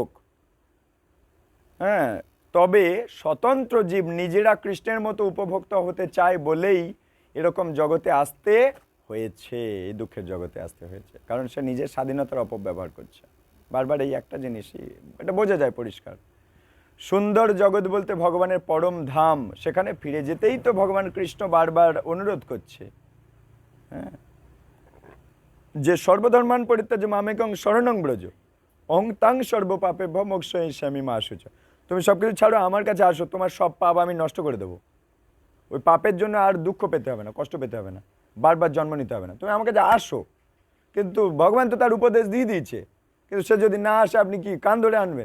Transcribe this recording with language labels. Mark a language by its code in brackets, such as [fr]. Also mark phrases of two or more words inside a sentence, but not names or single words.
[bn] হ্যাঁ, তবে স্বতন্ত্র জীব নিজেরা কৃষ্ণের মতো উপভোক্তা হতে চায় বলেই এরকম জগতে আসতে হয়েছে, এই দুঃখের জগতে আসতে হয়েছে, কারণ সে নিজের স্বাধীনতার অপব্যবহার করছে। বারবার এই একটা জিনিসই এটা বোঝা যায় পরিষ্কার। সুন্দর জগৎ বলতে ভগবানের পরম ধাম, সেখানে ফিরে যেতেই তো ভগবান কৃষ্ণ বারবার অনুরোধ করছে। [sa] হ্যাঁ, যে সর্বধর্মান পরিত্যাজ্য মামেকং শরণং ব্রজ অং তাং সর্ব পাপে মোক্ষয়িষ্যামি মা শুচা। [bn] তুমি সব কিছু ছাড়ো, আমার কাছে আসো, তোমার সব পাপ আমি নষ্ট করে দেবো। ওই পাপের জন্য আর দুঃখ পেতে হবে না, কষ্ট পেতে হবে না, বারবার জন্ম নিতে হবে না, তুমি আমার কাছে আসো। কিন্তু ভগবান তো তার উপদেশ দিয়ে দিয়েছে, কিন্তু সে যদি না আসে আপনি কি কান ধরে আনবেন?